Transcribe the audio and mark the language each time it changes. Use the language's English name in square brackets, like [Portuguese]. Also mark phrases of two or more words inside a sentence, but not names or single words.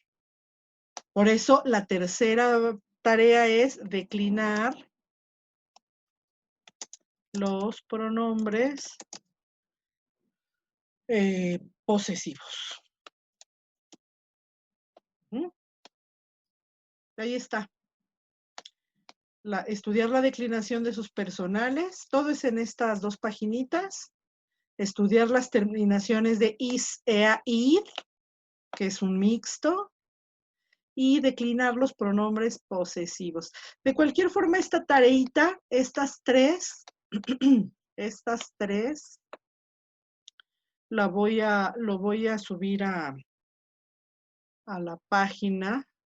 [Spanish] Por eso, la tercera tarea es declinar los pronombres posesivos. Ahí está. Estudiar la declinación de sus personales. Todo es en estas dos paginitas. Estudiar las terminaciones de [Latin] is, ea, id, [Spanish] que es un mixto. Y declinar los pronombres posesivos. De cualquier forma, esta tareita, estas tres, lo voy a subir a la página.